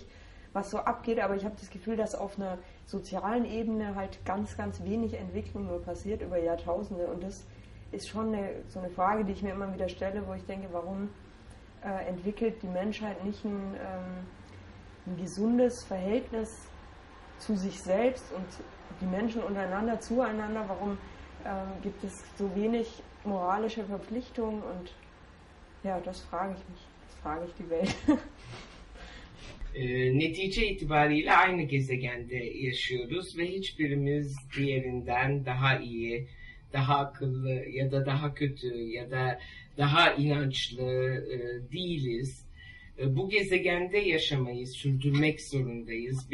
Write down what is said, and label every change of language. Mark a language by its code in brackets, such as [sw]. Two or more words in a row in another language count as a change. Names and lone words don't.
[de] was so abgeht, aber ich habe das Gefühl, dass auf einer sozialen Ebene halt ganz, ganz wenig Entwicklung nur passiert über Jahrtausende und das ist schon so eine Frage, die ich mir immer wieder stelle, wo ich denke, warum entwickelt die Menschheit nicht ein gesundes Verhältnis zu sich selbst und die Menschen untereinander, zueinander, warum gibt es so wenig moralische Verpflichtungen und ja, das frage ich mich, das frage ich die Welt. [tr] Netice itibariyle aynı gezegende yaşıyoruz ve hiçbirimiz diğerinden daha iyi, daha akıllı ya da daha kötü ya da daha inançlı değiliz. Bu gezegende yaşamayı sürdürmek zorundayız.